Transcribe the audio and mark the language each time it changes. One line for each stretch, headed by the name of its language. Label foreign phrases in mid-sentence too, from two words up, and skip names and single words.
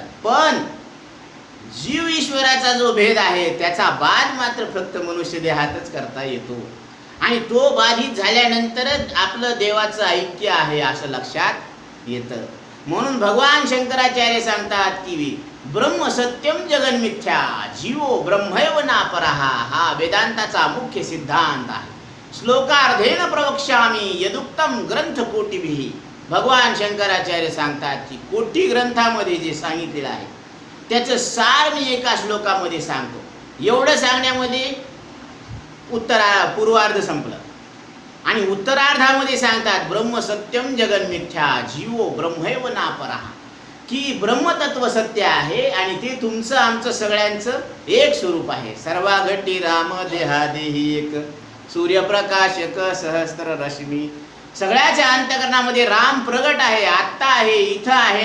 Marathi: पण जीव ईश्वराचा जो भेद आहे त्याचा बाध मात्र फक्त मनुष्य देहातच करता येतो. आणि तो बाधित झाल्यानंतरच आपलं देवाचं ऐक्य आहे असं लक्षात येतं. म्हणून भगवान शंकराचार्य सांगतात की
Sanskrit: ब्रह्म सत्यम जगन मिथ्या, जीवो ब्रह्मैव नापरहा.
Marathi: हा वेदांताचा मुख्य सिद्धांत आहे.
Sanskrit: श्लोकार्धेन प्रवक्ष्यामि यदुक्तम ग्रंथ कोटिभिः.
Marathi: भगवान शंकराचार्य सांगतात की कोटी ग्रंथामध्ये जे सांगितलेलं आहे त्याचं सार मी एका श्लोकामध्ये सांगतो. एवढं सांगण्यामध्ये पूर्वार्ध संपलं. आणि उत्तरार्धामध्ये सांगतात
Sanskrit: ब्रह्म सत्यम जगन मिथ्या, जीवो ब्रह्मैव नापरहा.
Marathi: की ब्रह्मतत्व सत्य आहे आणि ते तुमचं आमचं सगळ्यांचं एक स्वरूप आहे. सर्वाघटी राम देहादेही एक, सूर्यप्रकाशक सहस्त्र रश्मी. सगळ्याच्या अंतकरणामध्ये राम प्रगट आहे, आत्ता आहे, इथं आहे.